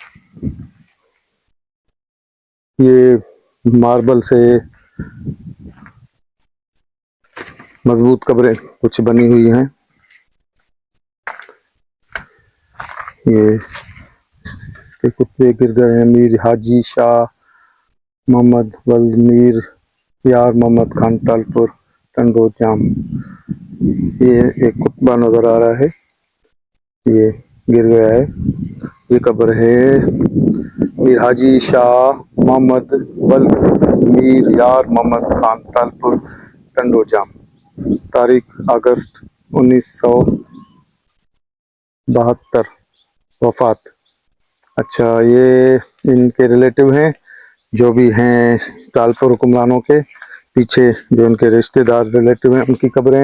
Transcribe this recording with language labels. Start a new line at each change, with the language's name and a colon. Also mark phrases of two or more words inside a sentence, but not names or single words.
Urdu: یہ ماربل سے مضبوط قبریں کچھ بنی ہوئی ہیں. یہ کتے گر گئے ہیں. میر حاجی شاہ محمد ولد میر یار محمد خان ٹالپر ٹنڈو جام. یہ ایک کتبہ نظر آ رہا ہے، یہ گر گیا ہے. یہ قبر ہے میر حاجی شاہ محمد ولد میر یار محمد خان ٹالپر ٹنڈو جام. تاریخ اگست 1972، وفات. اچھا، یہ ان کے ریلیٹو ہیں، جو بھی ہیں ٹالپر حکمرانوں کے پیچھے جو ان کے رشتہ دار ریلیٹو ہیں، ان کی قبریں.